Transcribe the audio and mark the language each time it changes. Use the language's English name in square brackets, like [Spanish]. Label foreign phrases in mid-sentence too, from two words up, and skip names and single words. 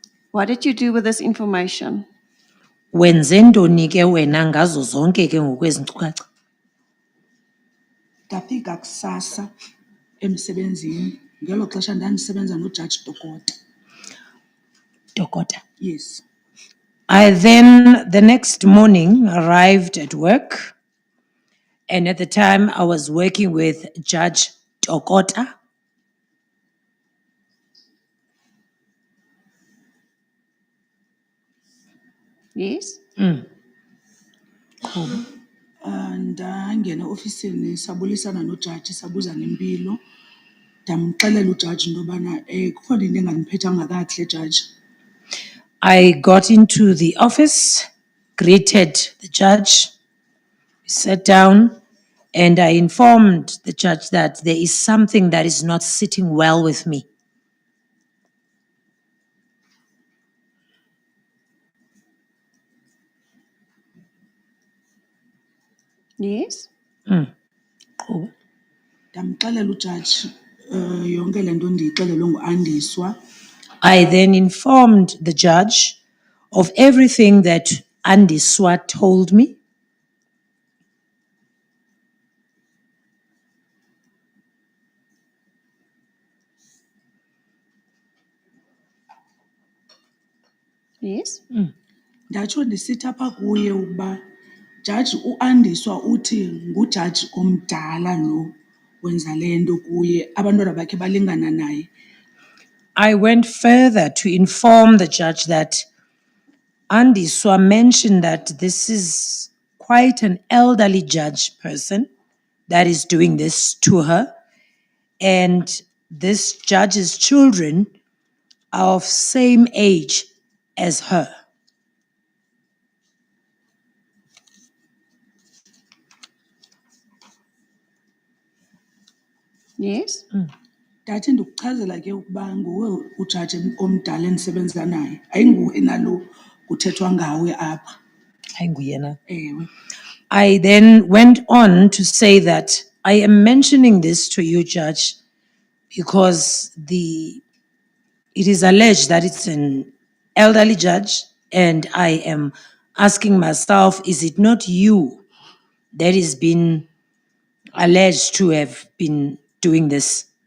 [English] What did you do with this information? [Xhosa] Wenze ntoni ke wena ngazo zonke ke ngokwezi nkcukacha? Ndafika kusasa emsebenzini ngelo xesha ndandisebenza noJudge Dokota. Dokota. [English] Yes. I then, the next morning, arrived at work. And at the time, I was working with Judge Dokota. Yes? [Xhosa] Ndangena ofisini sabulisana nojaji sabuza ngempilo. Ndamxelela ujaji into yobana kukhona into engandiphethanga kakuhle jaji. [English] I got into the office, greeted the judge, sat down, and I informed the judge that there is something that is not sitting well with me. Yes? [Xhosa] Ndamxelela ujaji yonke le nto ndiyixelelwe nguAndiswa. [English] I then informed the judge of everything that Andiswa told me. Yes? [Xhosa] Ndatsho ndisithi apha kuye ukuba jaji uAndiswa uthi ngujaji omdala lo wenza le nto kuye abantwana bakhe balingana naye. [English] I went further to inform the judge that Andiswa mentioned that this is quite an elderly judge person that is doing this to her. And this judge's children are of same age as her. Yes? [Xhosa] Ndathi ndikuchazela ke ukuba nguwe ujaji omdala endisebenza naye ayinguwe nalo kuthethwa ngawe apha. Ayinguyena. Ewe. [English] I then went on to say that I am mentioning this to you, Judge, because it is alleged that it's an elderly judge, and I am asking myself, is it not you that is being alleged to have been doing this?